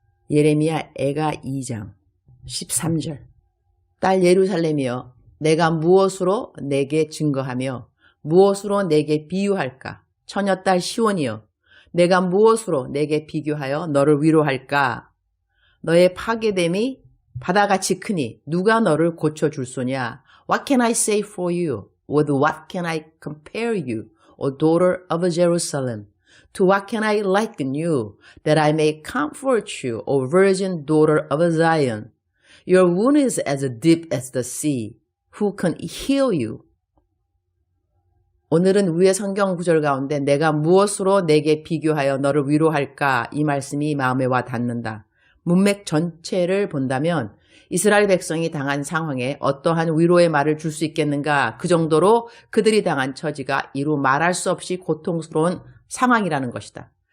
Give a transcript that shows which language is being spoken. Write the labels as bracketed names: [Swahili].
[Korean] 예레미야 애가 2장 13절. 딸 예루살렘이여, 내가 무엇으로 내게 증거하며 무엇으로 내게 비유할까? 처녀딸 시온이여, 내가 무엇으로 내게 비교하여 너를 위로할까? 너의 파괴됨이 바다같이 크니 누가 너를 고쳐줄 소냐? [English] What can I say for you? With what can I compare you, O daughter of Jerusalem? To what can I liken you, that I may comfort you, O virgin daughter of Zion? Your wound is as deep as the sea. Who can heal you? [Korean] 오늘은 위의 성경 구절 가운데 내가 무엇으로 내게 비교하여 너를 위로할까? 이 말씀이 마음에 와 닿는다. 문맥 전체를 본다면 이스라엘 백성이 당한 상황에 어떠한 위로의 말을 줄 수 있겠는가? 그 정도로 그들이 당한 처지가 이루 말할 수 없이 고통스러운 상황이라는 것이다.